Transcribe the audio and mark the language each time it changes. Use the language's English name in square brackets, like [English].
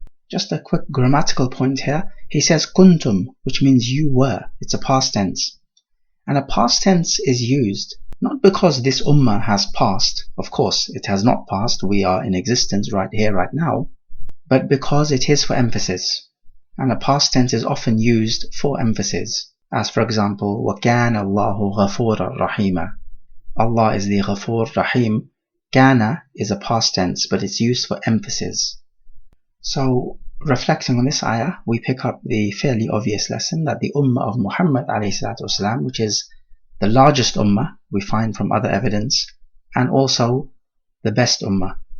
[English] Just a quick grammatical point here. He says kuntum, which means you were. It's a past tense. And a past tense is used not because this ummah has passed. Of course, it has not passed. We are in existence right here, right now. But because it is for emphasis. And a past tense is often used for emphasis. [Arabic] As for example, وَكَانَ اللَّهُ غَفُورًا رَحِيمًا. [English] Allah is the Ghafur Rahim. Kana is a past tense, but it's used for emphasis. So, reflecting on this ayah, we pick up the fairly obvious lesson that the ummah of Muhammad ﷺ, which is the largest ummah we find from other evidence, and also the best ummah.